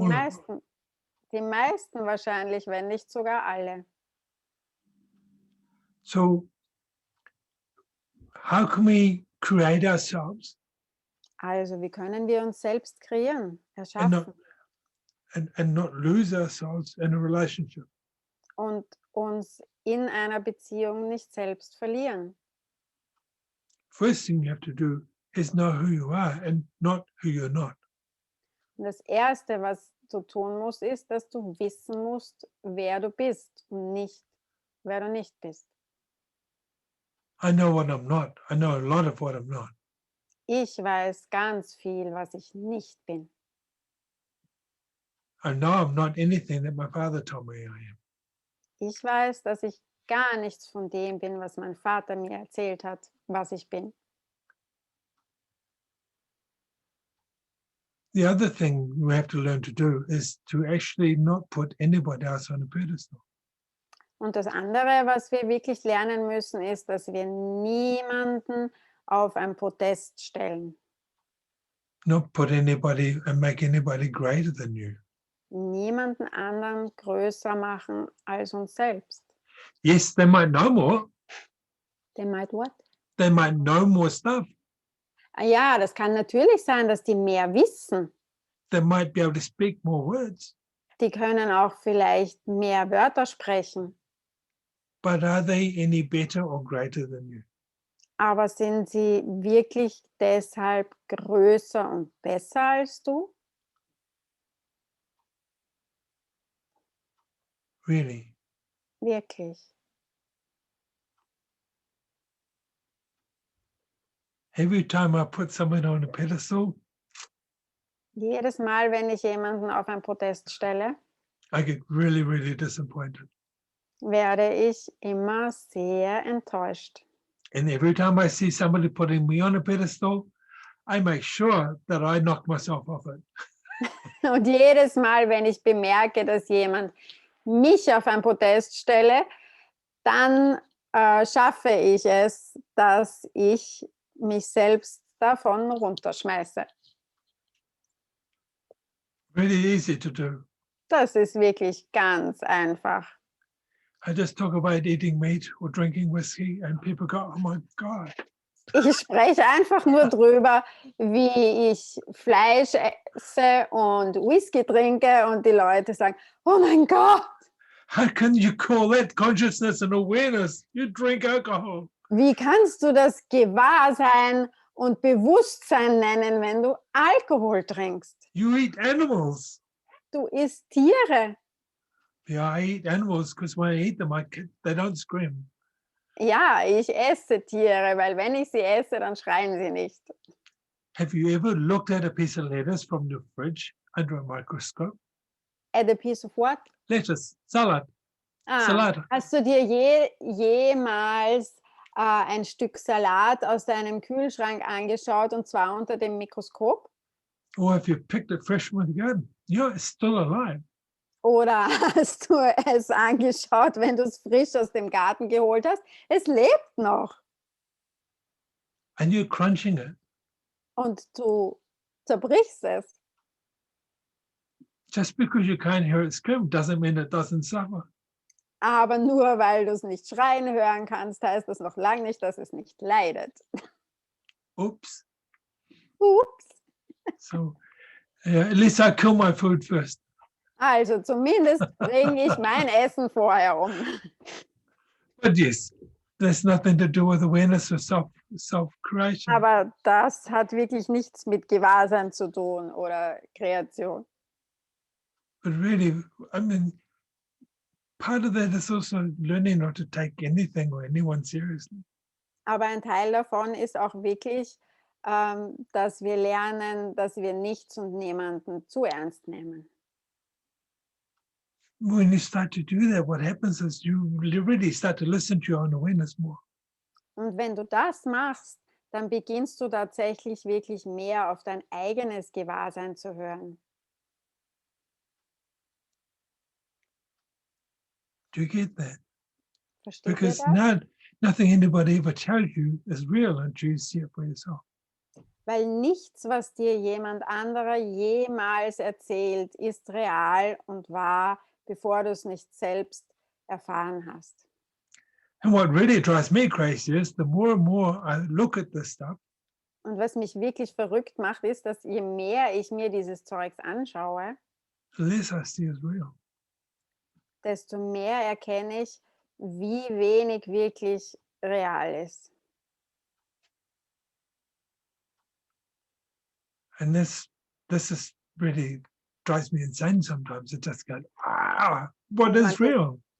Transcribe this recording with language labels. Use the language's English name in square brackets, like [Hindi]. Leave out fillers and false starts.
[English] all of them. [German] meisten, die meisten wahrscheinlich, wenn nicht sogar alle. [English] So how can we create ourselves [German] Also, wie können wir uns selbst kreieren, erschaffen [English] and not lose ourselves in a relationship? [German] und uns in einer Beziehung nicht selbst verlieren? [English] First thing you have to do is know who you are and not who you're not. [German] Und das Erste, was du tun musst, ist, dass du wissen musst, wer du bist und nicht, wer du nicht bist. [English] I know what I'm not. I know a lot of what I'm not. [German] Ich weiß ganz viel, was ich nicht bin. [English] I know I'm not anything that my father told me I am. [German] Ich weiß, dass ich gar nichts von dem bin, was mein Vater mir erzählt hat, was ich bin. [English] The other thing we have to learn to do is to actually not put anybody else on a pedestal. [German] Und das andere, was wir wirklich lernen müssen, ist, dass wir niemanden auf ein Podest stellen. [English] Not put anybody and make anybody greater than you. [German] Niemanden anderen größer machen als uns selbst. [English] Yes, they might know more. They might what? They might know more stuff. [German] Ja, das kann natürlich sein, dass die mehr wissen. [English] They might be able to speak more words. [German] Die können auch vielleicht mehr Wörter sprechen. [English] But are they any better or greater than you? [German] Aber sind sie wirklich deshalb größer und besser als du? [English] Really? [German] Wirklich. [English] Every time I put someone on a pedestal, [German] Jedes Mal, wenn ich jemanden auf ein Podest stelle, [English] I get really, really disappointed. [German] werde ich immer sehr enttäuscht. [English] And every time I see somebody putting me on a pedestal, I make sure that I knock myself off it. [German] Und jedes Mal, wenn ich bemerke, dass jemand mich auf ein Podest stelle, dann schaffe ich es, dass ich mich selbst davon runterschmeiße. [English] Really easy to do. [German] Das ist wirklich ganz einfach. [English] I just talk about eating meat or drinking whiskey, and people go, "Oh my God." [German] Ich spreche einfach nur drüber, wie ich Fleisch esse und Whisky trinke und die Leute sagen, oh mein Gott. [English] How can you call that consciousness and awareness? You drink alcohol. [German] Wie kannst du das Gewahrsein und Bewusstsein nennen, wenn du Alkohol trinkst? [English] You eat animals. [German] Du isst Tiere. [English] Yeah, I eat animals because when I eat them, they don't scream. [German] Ja, ich esse Tiere, weil wenn ich sie esse, dann schreien sie nicht. [English] Have you ever looked at a piece of lettuce from the fridge under a microscope? At a piece of what? Lettuce, salad, Salat. [German] Hast du dir jemals ein Stück Salat aus deinem Kühlschrank angeschaut und zwar unter dem Mikroskop? [English] Or if you picked it fresh from the garden, yeah, it's still alive. [German] Oder hast du es angeschaut, wenn du es frisch aus dem Garten geholt hast? Es lebt noch [English] And you're crunching it. [German] und du zerbrichst es. [English] Just because you can't hear it scream doesn't mean it doesn't suffer. [German] Aber nur weil du es nicht schreien hören kannst, heißt das noch lange nicht, dass es nicht leidet. [English] Oops. [German] Ups. [English] So at least I kill my food first. [German] Also zumindest bringe ich mein Essen vorher um. [English] But yes, there's nothing to do with awareness or self-creation. [German] Aber das hat wirklich nichts mit Gewahrsein zu tun oder Kreation. [English] But really, I mean, part of that is also learning not to take anything or anyone seriously. [German] Aber ein Teil davon ist auch wirklich, dass wir lernen, dass wir nichts und niemanden zu ernst nehmen. [English] When you start to do that, what happens is you really start to listen to your own awareness more. [German] Und wenn du das machst, dann beginnst du tatsächlich wirklich mehr auf dein eigenes Gewahrsein zu hören. [English] Do you get that? [German] Versteht ihr [English] Because [German] das? [English] nothing anybody ever tells you is real until you see it for yourself. [German] Weil nichts, was dir jemand anderer jemals erzählt, ist real und wahr, bevor du es nicht selbst erfahren hast. [English] And what really drives me crazy is the more and more I look at this stuff, [German] Und was mich wirklich verrückt macht, ist, dass je mehr ich mir dieses Zeugs anschaue, [English] the less I see is real. [German] desto mehr erkenne ich, wie wenig wirklich real ist. [English] And this is really drives me insane sometimes. It just goes, what is real?